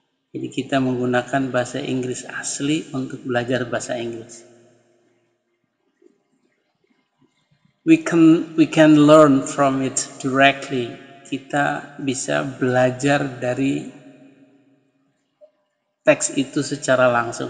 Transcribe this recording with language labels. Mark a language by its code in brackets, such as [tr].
[id] Jadi kita menggunakan bahasa Inggris asli untuk belajar bahasa Inggris. [en] We can learn from it directly. [id] Kita bisa belajar dari teks itu secara langsung.